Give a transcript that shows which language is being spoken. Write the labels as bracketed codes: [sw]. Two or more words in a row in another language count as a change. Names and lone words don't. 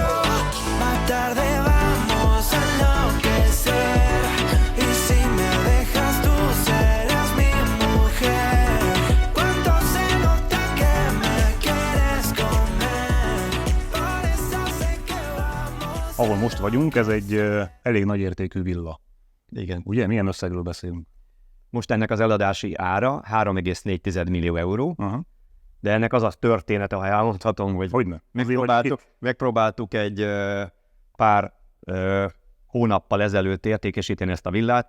[es] Más tarde vamos a enloquecer, y si me dejas tú serás mi mujer. Cuánto se nota que me quieres comer, por eso sé que vamos. [hu] Ahol most vagyunk, ez egy elég nagy értékű villa. Igen. Ugye? Milyen összegről beszélünk? Most ennek az eladási ára 3,4 millió euró, Aha. de ennek az a története, ha elmondhatom, hogy Hogyne? megpróbáltuk egy pár hónappal ezelőtt értékesíteni ezt a villát.